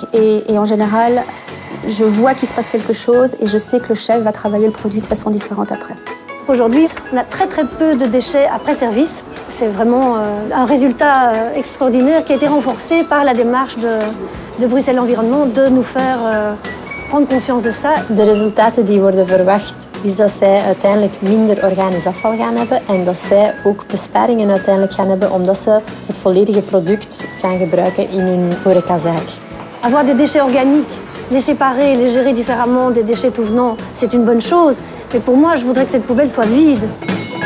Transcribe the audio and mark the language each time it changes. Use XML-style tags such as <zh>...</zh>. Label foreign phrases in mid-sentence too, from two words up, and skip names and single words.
<fr>Et en général, je vois qu'il se passe quelque chose et je sais que le chef va travailler le produit de façon différente après. Aujourd'hui, on a très peu de déchets après service. C'est vraiment un résultat extraordinaire qui a été renforcé par la démarche de Bruxelles Environnement de nous faire prendre conscience de ça.</fr> <nl>De resultaten die worden verwacht is dat zij uiteindelijk minder organisch afval gaan hebben en dat zij ook besparingen uiteindelijk gaan hebben omdat ze het volledige product gaan gebruiken in hun horecazaak.</nl> <fr>Avoir des déchets organiques, les séparer, les gérer différemment des déchets tout venant, c'est une bonne chose. Mais pour moi, je voudrais que cette poubelle soit vide.</fr>